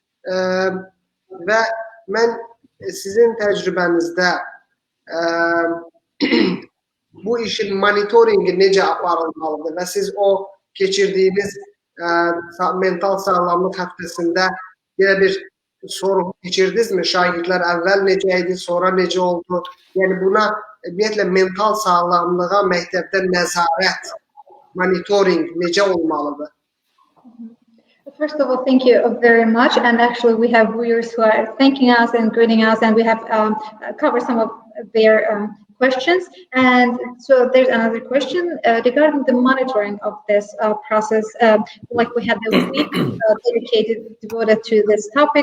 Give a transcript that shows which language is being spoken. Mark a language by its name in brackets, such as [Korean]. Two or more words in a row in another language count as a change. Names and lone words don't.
[Azerbaijani] Və mən sizin təcrübənizdə bu işin monitoringi necə aparılmalıdır və siz o keçirdiyiniz mental sağlamlıq həftəsində yenə bir soru keçirdinizmi? Şagirdlər əvvəl necə idi, sonra necə oldu? Yəni buna ümumiyyətlə mental sağlamlığa məktəbdə nəzarət, monitoring necə olmalıdır? [English] First of all, thank you very much. And actually, we have viewers who are thanking us and greeting us, and we have covered some of their questions. And so there's another question regarding the monitoring of this process. Like we had the week devoted to this topic.